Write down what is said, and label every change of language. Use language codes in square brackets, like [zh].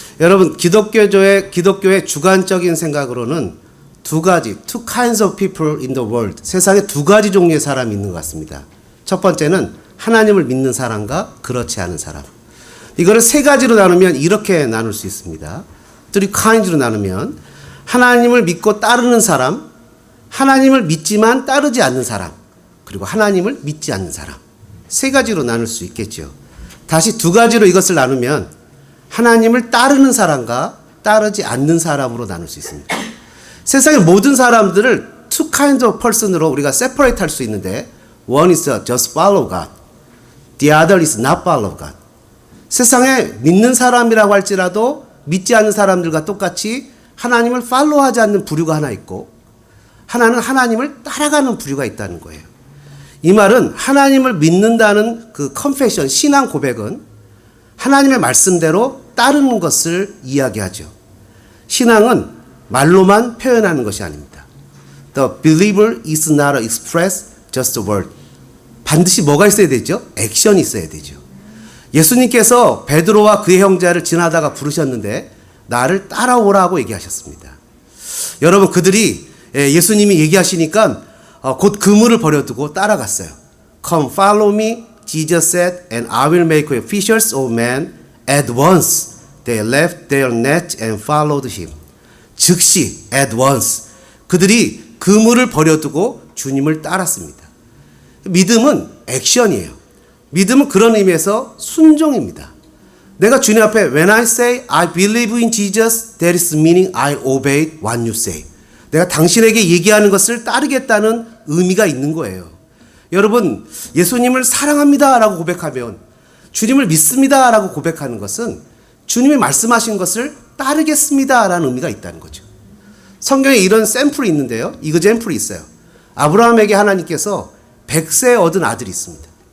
[ko] 여러분, 기독교의 주관적인 생각으로는 [en] two kinds of people in the world. [ko] 세상에 두 가지 종류의 사람이 있는 것 같습니다. 첫 번째는 하나님을 믿는 사람과 그렇지 않은 사람. 이거를 세 가지로 나누면 이렇게 나눌 수 있습니다. [en] three kinds [ko] 로 나누면 하나님을 믿고 따르는 사람, 하나님을 믿지만 따르지 않는 사람, 그리고 하나님을 믿지 않는 사람. 세 가지로 나눌 수 있겠죠. 다시 두 가지로 이것을 나누면 하나님을 따르는 사람과 따르지 않는 사람으로 나눌 수 있습니다. 세상의 모든 사람들을 [en] two kinds of person으로 [ko] 우리가 [en] separate [ko] 할 수 있는데, [en] one is just follow God, the other is not follow God. [ko] 세상에 믿는 사람이라고 할지라도 믿지 않는 사람들과 똑같이 하나님을 팔로우하지 않는 부류가 하나 있고, 하나는 하나님을 따라가는 부류가 있다는 거예요. 이 말은 하나님을 믿는다는 그 confession, 신앙 고백은 하나님의 말씀대로 따르는 것을 이야기하죠. 신앙은 말로만 표현하는 것이 아닙니다. [en] The believer is not express just a word. [ko] 반드시 뭐가 있어야 되죠? 액션이 있어야 되죠. 예수님께서 베드로와 그의 형제를 지나다가 부르셨는데 나를 따라오라고 얘기하셨습니다. 여러분, 그들이 예수님이 얘기하시니까 곧 그물을 버려두고 따라갔어요. [en] Come follow me, Jesus said, and I will make you fishers of men. At once they left their net and followed him. [ko] 즉시 [en] at once [ko] 그들이 그물을 버려두고 주님을 따랐습니다. 믿음은 액션이에요. 믿음은 그런 의미에서 순종입니다. 내가 주님 앞에 [en] when I say I believe in Jesus, that is meaning I obey what you say. [ko] 내가 당신에게 얘기하는 것을 따르겠다는 의미가 있는 거예요. 여러분, 예수님을 사랑합니다 라고 고백하면, 주님을 믿습니다 라고 고백하는 것은 주님이 말씀하신 것을 따르겠습니다 라는 의미가 있다는 거죠. 성경에 이런 샘플이 있는데요. 이그젠플이 있어요. 아브라함에게 하나님께서 100세 얻은 아들이 있습니다.